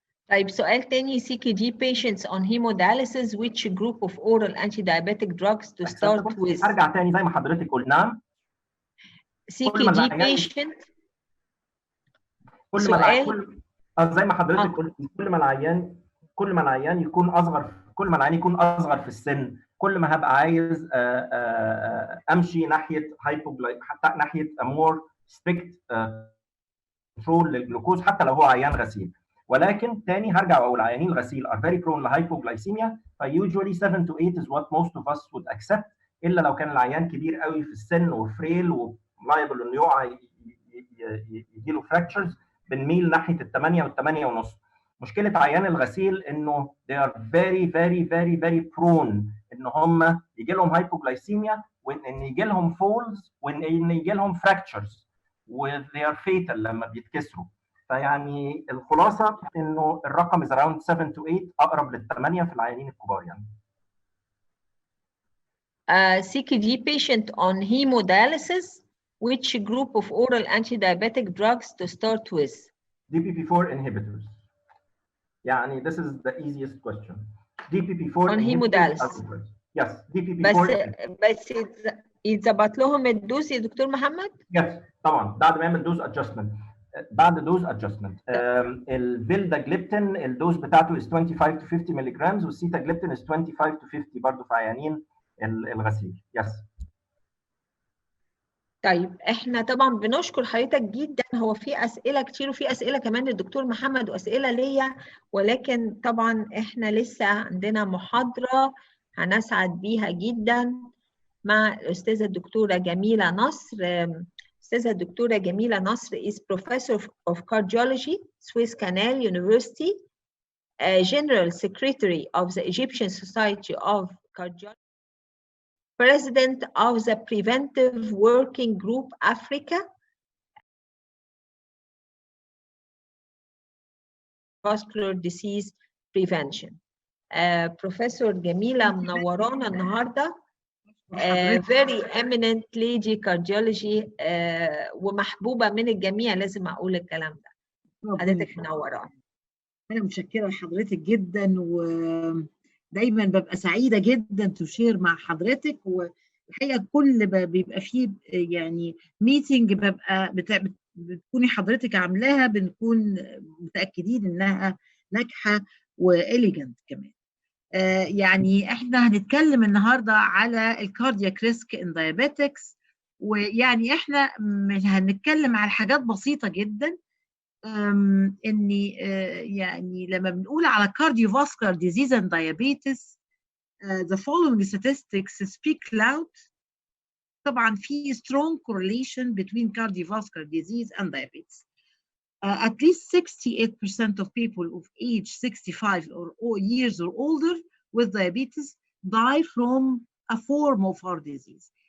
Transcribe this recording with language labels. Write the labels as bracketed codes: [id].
[ar] طيب سؤال تاني، [en] CKG patients on hemodialysis which group of oral anti-diabetic drugs to start with؟ [ar] ارجع تاني زي ما حضرتك قلنا [en] CKG patient [ar] سؤال زي ما حضرتك قلت كل ما العيان يكون اصغر في السن، كل ما هبقى عايز امشي ناحيه ناحيه [en] more strict [ar] كنترول للجلوكوز حتى لو هو عيان غسيل. ولكن تاني هرجع واقول عيانين الغسيل [en] are very prone [ar] لهايبوغلايسيميا، ف [en] usually 7 to 8 is what most of us would accept، [ar] الا لو كان العيان كبير قوي في السن وفريل ولايبل انه يقع يجيله fractures، بنميل ناحيه ال 8 وال 8.5. مشكله عيان الغسيل انه [en] they are very very very very prone [ar] ان هم يجي لهم هايبوغلايسيميا، وان يجي لهم فولز، وان يجي لهم fractures و [en] they are fatal [ar] لما بيتكسروا. فيعني الخلاصه انه الرقم [en] is around 7 to 8 [ar] اقرب لل8 في العيانين الكبار يعني. [en] CKG patient on hemodialysis, which group of oral anti-diabetic drugs to start with؟ DPP-4 inhibitors. [ar] يعني [en] this is the easiest question. DPP-4 on hemodialysis. Yes, DPP-4 [ar] بس يتظبط لهم الدوز يا دكتور محمد؟ Yes طبعا بعد ما يعمل دوز ادجستمنت. بعد دوز ادجستمنت الفيلداجليبتين الدوز بتاعته [en] is 25 to 50 [ar] ملغ، والسيتاجليبتين is 25 to 50 برضه في عيانين الغسيل. [en] Yes. [ar] طيب احنا طبعا بنشكر حضرتك جدا. هو في اسئله كتير وفي اسئله كمان للدكتور محمد واسئله ليا، ولكن طبعا احنا لسه عندنا محاضره هنسعد بيها جدا مع الاستاذه الدكتوره جميله نصر. الاستاذه الدكتوره جميله نصر [en] is professor of cardiology Suez Canal University, General Secretary of the Egyptian Society of Cardiology, President of the Preventive Working Group Africa, Vascular Disease Prevention. [ar] Professor جميلة منورانا النهارده. [en] Very eminent lady cardiology [ar] ومحبوبة من الجميع، لازم أقول الكلام ده. حضرتك منورانا. أنا متشكرة لحضرتك جدا، ودايما ببقى سعيدة جدا تشير مع حضرتك، والحقيقة كل بيبقى فيه يعني ميتنج بتكوني حضرتك عاملاها بنكون متأكدين إنها ناجحة وإليجنت كمان. يعني احنا هنتكلم النهارده على الكاردياك ريسك ان دايابيتكس، ويعني احنا هنتكلم على حاجات بسيطه جدا. اني يعني لما بنقول على [en] cardiovascular disease and diabetes the following statistics speak loud. [ar] طبعا في [en] strong correlation between cardiovascular disease and diabetes. At least 68% of people of age 65 or years or older with diabetes die from a form of heart disease.